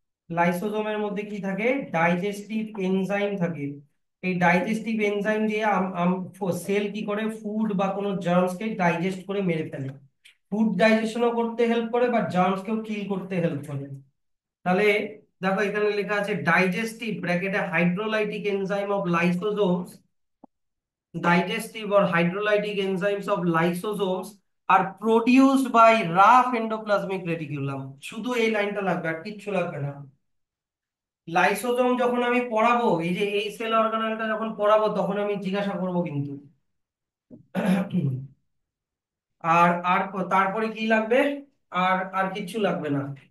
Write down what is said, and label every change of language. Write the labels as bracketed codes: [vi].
[bn] লাইসোজোমের মধ্যে কি থাকে? ডাইজেস্টিভ এনজাইম থাকে। এই ডাইজেস্টিভ এনজাইম দিয়ে সেল কি করে ফুড বা কোনো জার্মসকে ডাইজেস্ট করে মেরে ফেলে। ফুড ডাইজেশনও করতে হেল্প করে বা জার্মসকেও কিল করতে হেল্প করে। তাহলে দেখো এখানে লেখা আছে ডাইজেস্টিভ [en] ব্র্যাকেটে hydrolytic enzyme of lysosomes, digestive or hydrolytic enzymes of lysosomes are produced by rough endoplasmic reticulum। [bn] শুধু এই লাইনটা লাগবে, আর কিচ্ছু লাগবে না। লাইসোজোম যখন আমি পড়াবো, এই যে এই সেল অর্গানেলটা যখন পড়াবো, তখন আমি জিজ্ঞাসা করব কিন্তু। আর আর তারপরে কি লাগবে? আর আর কিচ্ছু লাগবে না।